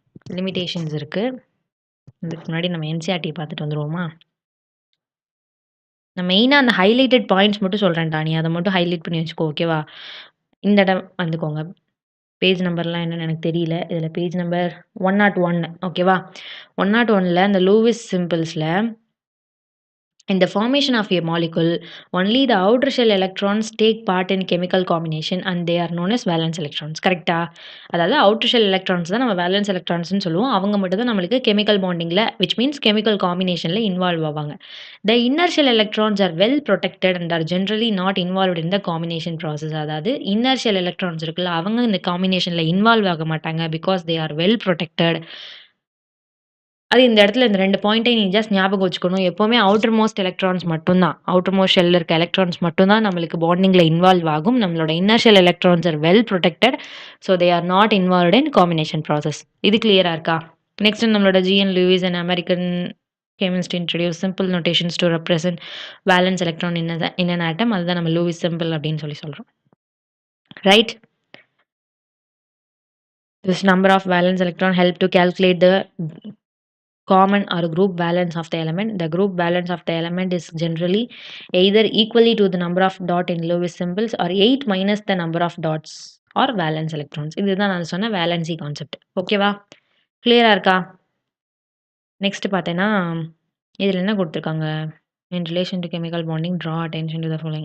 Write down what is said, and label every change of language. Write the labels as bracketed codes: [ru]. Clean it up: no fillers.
[ta] Limitations இருக்கு. இதுக்கு முன்னாடி நம்ம என்சிஇஆர்டி பார்த்துட்டு வந்துருவோமா? நான் மெயினா அந்த ஹைலைட்டட் பாயிண்ட்ஸ் மட்டும் சொல்றேன்டா. நீ அத மட்டும் ஹைலைட் பண்ணி வச்சுக்கோ. ஓகேவா? இந்த இடம் வந்துக்கோங்க. பேஜ் நம்பர்லாம் என்னன்னு எனக்கு தெரியல. இதில பேஜ் நம்பர் 101 ஓகேவா? 101ல அந்த Lewis சிம்பிள்ஸ்ல [en] in the formation of a molecule, only the outer shell electrons take part in chemical combination and they are known as valence electrons. [ta] கரெக்ட்டா? அதாவது outer shell electrons தான் நம்ம valence electrons ன்னு சொல்லுவோம். அவங்க மட்டும் தான் நம்மளுக்கு chemical bondingல which means chemical combinationல involve ஆவாங்க. [en] The inner shell electrons are well protected and are generally not involved in the combination process. [ta] அதாவது inner shell electrons இருக்குல்ல, அவங்க இந்த combinationல involve ஆக மாட்டாங்க [en] because they are well protected. [ta] அது இந்த இடத்துல இந்த 2 பாயிண்ட்டையும் நீ ஜஸ்ட் ஞாபகம் வச்சுக்கணும். எப்பவுமே அவுட்டர் மோஸ்ட் எலக்ட்ரான்ஸ் மட்டும் தான். அவுட்டர் மோஸ்ட் ஷெல்ல இருக்க எலக்ட்ரான்ஸ் மட்டும் தான் நம்மளுக்கு பாண்டிங்ல இன்வால்வ் ஆகும். நம்மளோட [en] Inner shell electrons are well protected. So they are not involved in combination process. [ta] இது கிளியரா இருக்கா? நெக்ஸ்ட் நம்மளோட ஜி.என். [en] Lewis and American chemist introduce simple notations to represent valence electron in an atom. [ta] அதுதான் நம்ம லூயிஸ் சிம்பிள் அப்படின்னு சொல்றோம். Right? [en] This number of valence electron help to calculate the common or group valence of the element. The group valence of the element is generally either equally to the number of dot in Lewis symbols or 8 minus the number of dots or valence electrons. [ta] இதுதான் நான் சொன்ன valency concept. ஓகேவா? கிளியரா இருக்கா? Next பார்த்தேன்னா, இதில என்ன குடுத்துருக்காங்க? [en] In relation to chemical bonding, draw attention to the following.